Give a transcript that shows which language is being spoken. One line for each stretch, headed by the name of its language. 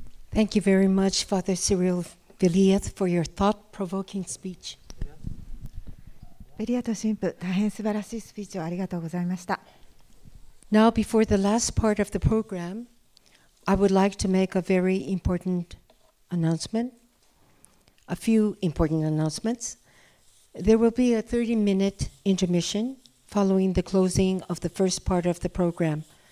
English: Thank you very much, Father Cyril Viliath, for your thought-provoking speech.
Japanese: ベリアト神父、大変素晴らしいスピーチをありがとうございました。
English: Now, before the last part of the program, I would like to make a very important announcement, a few important announcements. There will be a 30-minute intermission following the closing of the first part of the program.